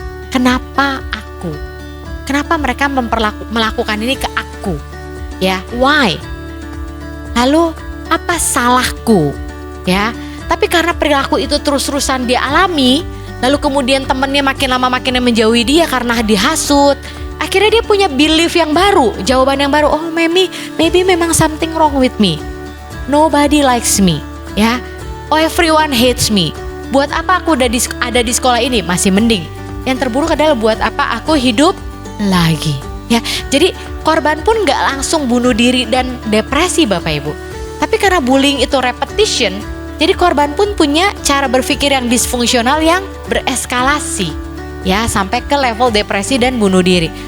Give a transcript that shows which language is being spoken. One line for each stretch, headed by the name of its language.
Indonesian: Kenapa aku? Kenapa mereka melakukan ini ke aku? Ya, why? Lalu apa salahku? Ya, tapi karena perilaku itu terus-terusan dia alami, lalu kemudian temennya makin lama makin menjauhi dia karena dihasut. Akhirnya dia punya belief yang baru, jawaban yang baru.
English: Oh, maybe memang something wrong with me. Nobody likes me, ya. Oh, everyone hates me.
Indonesian: Buat apa aku ada di sekolah ini? Masih mending. Yang terburuk adalah buat apa aku hidup lagi. Ya, jadi korban pun gak langsung bunuh diri dan depresi Bapak Ibu. Tapi karena bullying itu repetition, jadi korban pun punya cara berpikir yang disfungsional yang bereskalasi, ya, sampai ke level depresi dan bunuh diri.